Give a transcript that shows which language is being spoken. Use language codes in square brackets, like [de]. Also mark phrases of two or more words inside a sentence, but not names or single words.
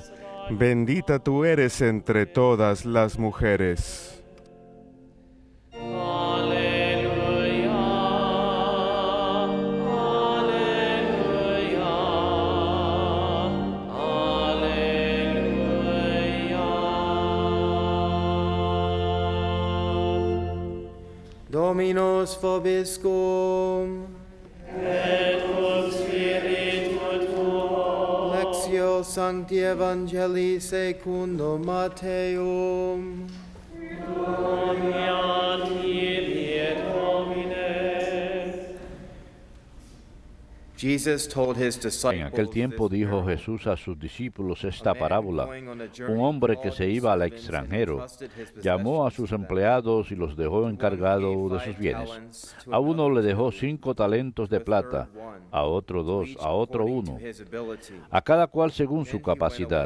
[es] Bendita tú eres entre todas las mujeres. Aleluya, aleluya, aleluya. [la] Dominus vobiscum. Lectio Sancti Evangelii secundum Matteum. Gloria a tibi, Domine. [es] En aquel tiempo dijo Jesús a sus discípulos esta parábola. Un hombre que se iba al extranjero llamó a sus empleados y los dejó encargados de sus bienes. A uno le dejó 5 talentos de plata, a otro 2, a otro 1, a cada cual según su capacidad.